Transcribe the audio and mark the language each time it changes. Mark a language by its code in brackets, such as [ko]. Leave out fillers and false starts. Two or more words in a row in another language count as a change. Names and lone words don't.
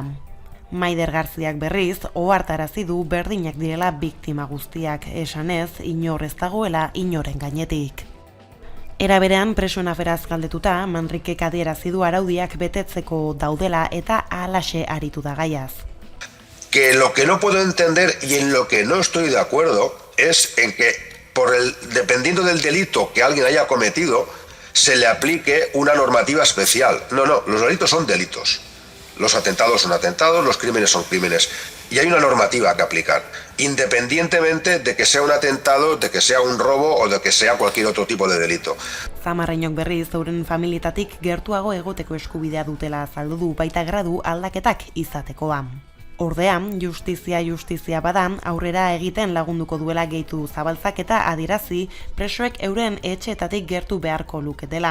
[eu] Maider Garziak berriz, ohartarazi du berdinak direla biktima guztiak, esanez inor ez dagoela inoren gainetik. Era berean presoen aferaz galdetuta, Manrikek adierazi du araudiak betetzeko daudela eta halaxe aritu da gaiaz. [es] Que lo que no puedo entender y en lo que no estoy de acuerdo es en que dependiendo del delito que alguien haya cometido, se le aplique una normativa especial. No, los delitos son delitos. Los atentados son atentados, los crímenes son crímenes. Y hay una normativa que aplicar, independientemente de que sea un atentado, de que sea un robo o de que sea cualquier otro tipo de delito. [eu] Zamarreñok berriz euren familietatik gertuago egoteko eskubidea dutela azaldu du baita gradu aldaketak izatekoa. Ordea, justizia bada, aurrera egiten lagunduko duela gehitu Zabaltzak eta adierazi presoek euren etxeetatik gertu beharko luketela.